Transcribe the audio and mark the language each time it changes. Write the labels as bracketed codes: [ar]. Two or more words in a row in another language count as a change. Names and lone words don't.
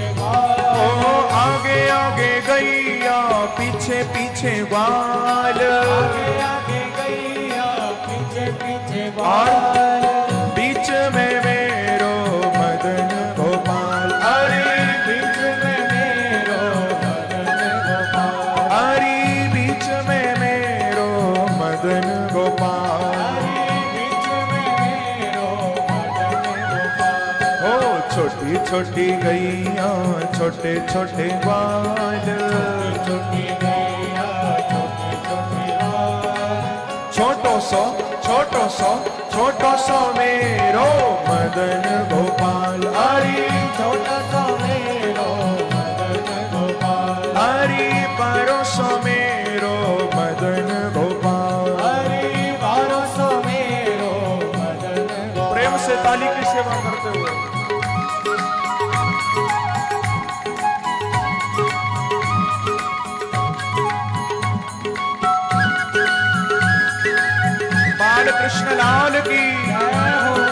[bra] ग्वाल, ओ आगे आगे गैया पीछे पीछे ग्वाल, आगे आगे गैया पीछे पीछे ग्वाल, बीच में मेरो मदन गोपाल, अरे बीच में मेरो मदन गोपाल, अरे बीच में मेरो मदन गोपाल, बीच में मेरो मदन गोपाल। हो छोटी छोटी गैया छोटे छोटे बाल, छोटी गैया छोटे छोटे बाल, छोटो सो मेरो मदन गोपाल, अरे छोटो सो मेरो मदन गोपाल, अरे बारो सो मेरो मदन गोपाल, अरे बारो सो मेरो मदन गोपाल। [hi] प्रेम से ताली की सेवा करते हुए बाल कृष्ण लाल की जय हो।